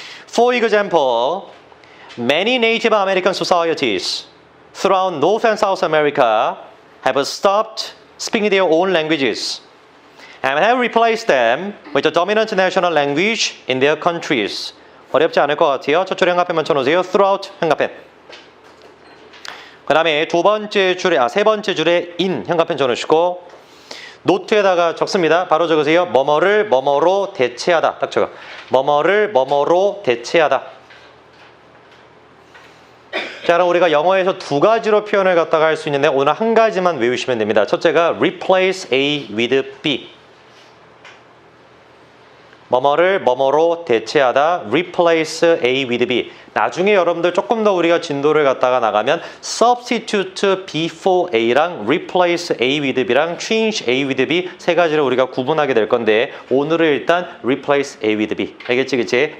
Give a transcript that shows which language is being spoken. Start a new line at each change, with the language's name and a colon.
English: For example, many Native American societies throughout North and South America have stopped speaking their own languages and have replaced them with the dominant national language in their countries.
Korean: 어렵지 않을 것 같아요. 첫 줄에 형광펜만 쳐놓으세요. throughout 형광펜. 그 다음에 세 번째 줄에 in 형광펜 쳐놓으시고 노트에다가 적습니다. 바로 적으세요. 뭐뭐를 뭐뭐로 대체하다. 딱 적어. 뭐뭐를 뭐뭐로 대체하다. 자, 그럼 우리가 영어에서 두 가지로 표현을 갖다가 할 수 있는데 오늘 한 가지만 외우시면 됩니다. 첫째가 replace A with B. 뭐뭐를 뭐뭐로 대체하다. replace A with B. 나중에 여러분들 조금 더 우리가 진도를 갖다가 나가면 substitute B for A랑 replace A with B랑 change A with B 세 가지를 우리가 구분하게 될 건데 오늘은 일단 replace A with B. 알겠지, 그치?